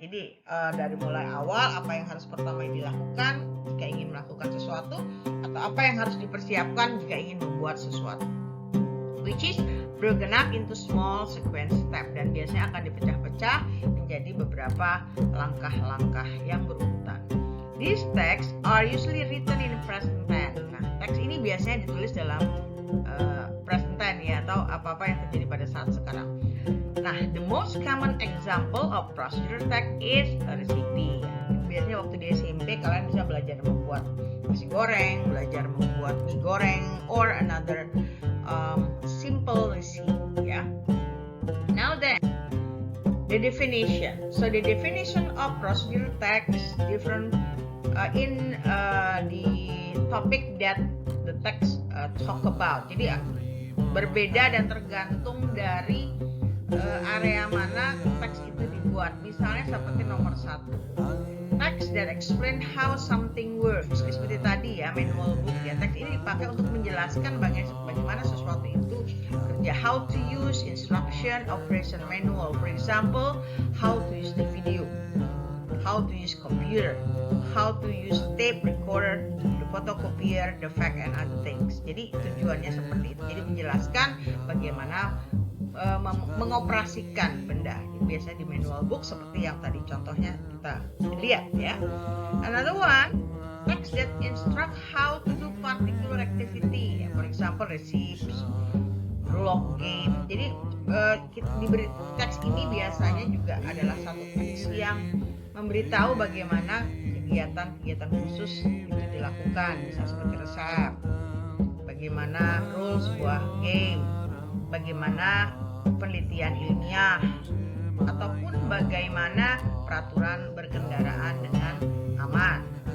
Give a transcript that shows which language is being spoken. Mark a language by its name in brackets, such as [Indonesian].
[Indonesian] Jadi dari mulai awal apa yang harus pertama dilakukan jika ingin melakukan sesuatu, atau apa yang harus dipersiapkan jika ingin membuat sesuatu, [English] which is broken up into small sequence step, [Indonesian] dan biasanya akan dipecah-pecah menjadi beberapa langkah-langkah yang berurutan. [English] These texts are usually written in present tense. [Indonesian] Nah, teks ini biasanya ditulis dalam present tense ya, atau apa-apa yang terjadi pada saat sekarang. [English] Nah, the most common example of procedure text is a recipe. [Indonesian] Biasanya waktu di SMP kalian bisa belajar membuat nasi goreng, belajar membuat mie goreng, [English] or another simple recipe [Indonesian] ya. [English] Now then, the definition. So the definition of procedure text different in the topic that the text talk about. [Indonesian] Jadi berbeda dan tergantung dari area mana teks itu dibuat. Misalnya seperti nomor 1, [English] text that explain how something works. [Indonesian] Seperti tadi ya, [English] manual book [Indonesian] ya. Teks ini dipakai untuk menjelaskan bagaimana sesuatu itu kerja. [English] How to use instruction operation manual. For example, how to use the video, how to use computer, how to use tape recorder, the photocopier, the fax and other things. [Indonesian] Jadi tujuannya seperti itu. Jadi menjelaskan bagaimana mengoperasikan benda. Biasanya di manual book seperti yang tadi contohnya kita lihat ya. [English] Another one, text that instruct how to do particular activity. For example, recipes, log game. [Indonesian] Jadi diberi teks ini biasanya juga adalah satu teks yang memberitahu bagaimana kegiatan-kegiatan khusus itu dilakukan, misalnya seperti resep, bagaimana rules sebuah game, bagaimana penelitian ilmiah, ataupun bagaimana peraturan berkendaraan dengan aman.